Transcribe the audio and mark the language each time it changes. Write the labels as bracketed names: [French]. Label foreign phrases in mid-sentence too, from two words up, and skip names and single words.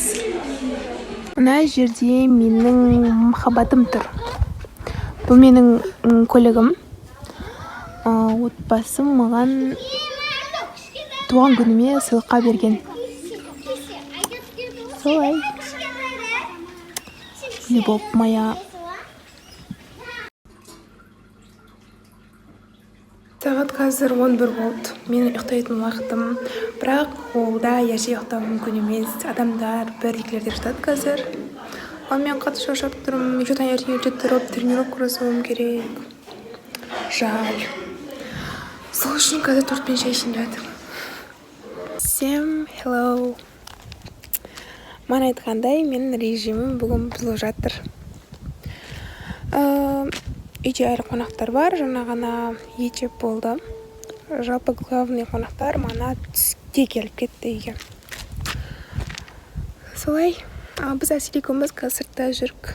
[Kazakh] Мына жерде менің махаббатым тұр. Бұл менің көлігім. Отбасым маған туған күніме сыйлыққа берген. Солай. [Russian] Любовь моя. [Kazakh] Сағат қазір 11 болды. Менің ұйықтайтын уақытым. Бірақ олда ерте ұйықтау мүмкін емес. Адамдар бір-екілерде жатады қазір. Ал мен қатты шаршап тұрмын. Еще таңертең ерте тұрып тренировка жасауым керек. [Russian] Жаль. [Kazakh] Сол үшін қазір тортпен шай ішіп жатырмын. [Russian] Всем hello. [Kazakh] Мана айтқандай, менің режимім бүгін бұзылып жатыр. Үйде әлі қонақтар бар, жаңа ғана ет жеп болды. Жалпы главный қонақтар мана түсте келіп кетті үйге. Солай, біз Әсел екеуміз сыртта жүрік.